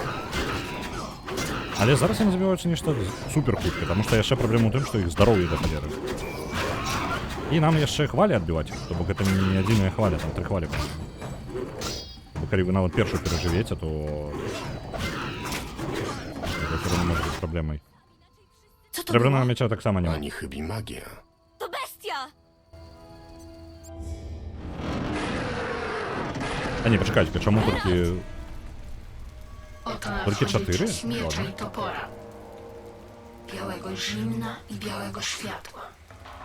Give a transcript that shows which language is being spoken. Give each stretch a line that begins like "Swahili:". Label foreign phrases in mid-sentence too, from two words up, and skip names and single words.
Belarusian: Але зараз яны забіваюцца нешта супер хутка, таму што яшчэ праблема ў тым, што іх здароўе да халеры. І нам яшчэ хвалі адбіваць, то бок гэта не адзіная хваля, там 3 хвалі. Бо калі вы нават першую перажывеце, то гэта ўсё роўна можа быць праблемай. Срэбраного мяча таксама няма.
Polish: Ani chybi magia. To bestia! А nie, poczekajcie, czemu tylko... Tylko 4? Miecza Ładnie. i topora. Białego zimna i białego światła.